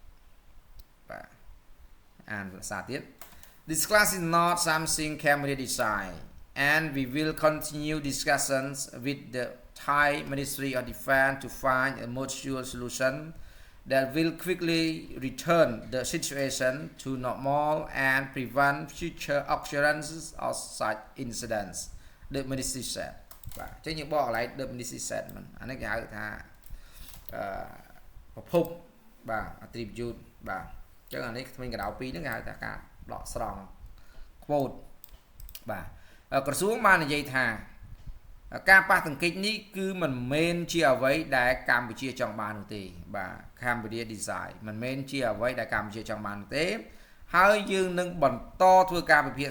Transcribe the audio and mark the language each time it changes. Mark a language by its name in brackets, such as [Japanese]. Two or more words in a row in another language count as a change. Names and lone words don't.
[English] And this class is not something Cambodia decide, and we will continue discussions with the Thai Ministry of Defense to find a mutual solution that will quickly return the situation to normal and prevent future occurrences of such incidents, the ministry said. [Khmer] បាទអញ្ចឹងយើងបកកន្លែង [English] the ministry said [Khmer] មិនអានេះគេហៅថាប្រភពបាទ attribute បាទអញ្ចឹងអានេះគ្មានកណ្ដៅ2ហ្នឹងគេហៅថាការដកស្រង់ quote បាទក្រសួងបាននិយាយថាការប៉ះទង្គិចនេះគឺមិនមែនជាអ្វីដែលកម្ពុជាចង់បាននោះទេបាទ [English] Cambodia Design [Khmer] មិនមែនជាអ្វីដែលកម្ពុជាចង់បាននោះទេហើយយើងនឹងបន្តធ្វើការពិភា